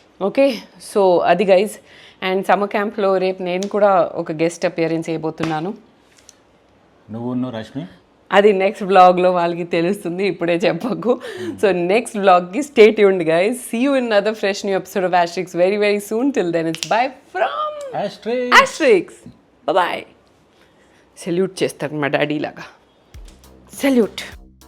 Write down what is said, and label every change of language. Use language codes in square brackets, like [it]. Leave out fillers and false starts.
[te] Okay, so అది guys. And summer క్యాంప్లో రేపు నేను కూడా ఒక గెస్ట్ అపియరెన్స్ చేయబోతున్నాను. నువ్వు రష్మి, అది నెక్స్ట్ బ్లాగ్లో వాళ్ళకి తెలుస్తుంది, ఇప్పుడే చెప్పకు. So next బ్లాగ్కి [en] Stay tuned guys. See you in other fresh new episode of Asterix very very soon. Till then it's bye from Asterix. Bye bye. [te] Salute చేస్తారు మా డాడీ లాగా. సెల్యూట్.